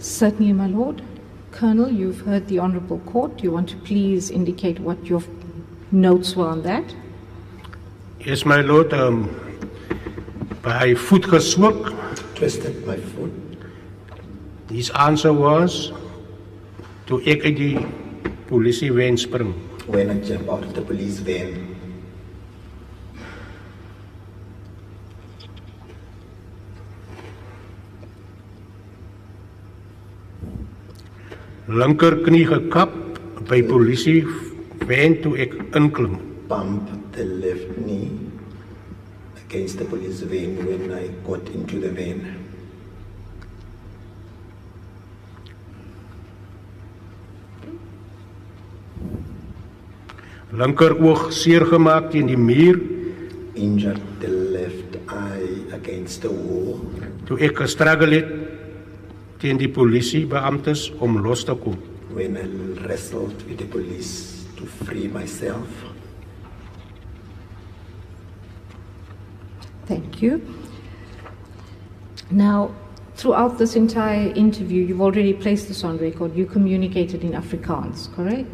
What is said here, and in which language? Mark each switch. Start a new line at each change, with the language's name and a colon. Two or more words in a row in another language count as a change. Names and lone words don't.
English: Certainly, my lord. Colonel, you've heard the Honourable Court. Do you want to please indicate what your notes were on that? Yes, my lord,
Afrikaans: by voet geswik,
English: Twisted my foot. his answer was,
Afrikaans: toe ek uit die polisievan spring.
English: When I jumped out of the police van,
Afrikaans: Linker knie gekap by polisievan toe ek inklim.
English: bumped the left knee against the police van when I got into the van.
Afrikaans: Linker oog seer gemaak teen die muur
English: Injured the left eye against the wall
Afrikaans: toe ek gestruggle het teen die polisiebeamptes om los te kom.
English: when I wrestled with the police to free myself. Thank you. Now, throughout this entire interview, you've already placed this on record. You communicated in Afrikaans, correct?